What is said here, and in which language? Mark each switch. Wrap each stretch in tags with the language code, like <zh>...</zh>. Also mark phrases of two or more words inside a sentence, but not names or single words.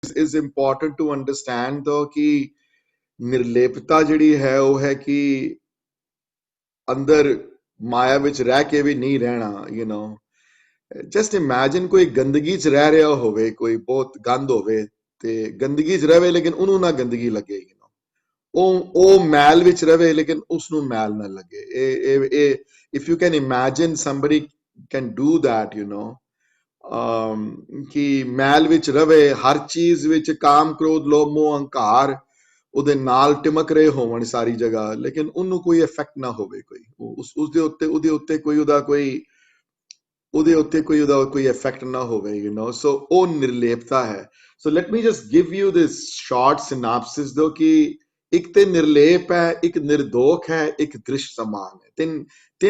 <en>is important to understand though</en> <pa>ਕਿ ਨਿਰਲੇਪਤਾ ਜਿਹੜੀ ਹੈ ਉਹ ਹੈ ਕਿ ਅੰਦਰ ਮਾਇਆ ਵਿੱਚ ਰਹਿ ਕੇ ਵੀ ਨਹੀਂ ਰਹਿਣਾ</pa> <en>you know just</en> <pa>imagine ਕੋਈ ਗੰਦਗੀ 'ਚ ਰਹਿ ਰਿਹਾ ਹੋਵੇ ਕੋਈ ਬਹੁਤ ਗੰਦ ਹੋਵੇ ਤੇ ਗੰਦਗੀ 'ਚ ਰਵੇ ਲੇਕਿਨ ਉਹਨੂੰ ਨਾ ਗੰਦਗੀ ਲੱਗੇ</pa> <en>you know</en> <pa>ਉਹ ਮੈਲ ਵਿੱਚ ਰਵੇ ਲੇਕਿਨ ਉਸ ਨੂੰ ਮੈਲ ਨਾ ਲੱਗੇ ਇਹ</pa> <en>if you can imagine somebody can do that you know</en> <pa>ਕਿ ਮੈਲ ਵਿੱਚ ਰਵੇ ਹਰ ਚੀਜ਼ ਵਿੱਚ ਕਾਮ ਕ੍ਰੋਧ ਲੋਭ ਮੋਹ ਅਹੰਕਾਰ ਉਹਦੇ ਨਾਲ ਟਿਮਕ ਰਹੇ ਹੋਵਣ ਸਾਰੀ ਜਗ੍ਹਾ ਲੇਕਿਨ ਉਹਨੂੰ ਕੋਈ ਇਫੈਕਟ ਨਾ ਹੋਵੇ ਕੋਈ ਉਸਦੇ ਉੱਤੇ ਕੋਈ ਉਹਦਾ ਕੋਈ ਇਫੈਕਟ ਨਾ ਹੋਵੇ</pa> <en>you know</en> <pa>ਸੋ ਉਹ ਨਿਰਲੇਪਤਾ ਹੈ</pa> <en>so let me just give you this short synopsis</en> <pa>ਦੋ ਕਿ ਇੱਕ ਤੇ ਨਿਰਲੇਪ ਹੈ ਇੱਕ ਨਿਰਦੋਖ ਹੈ ਇੱਕ ਦ੍ਰਿਸ਼ ਸਮਾਨ ਹੈ ਤਿੰਨ</pa>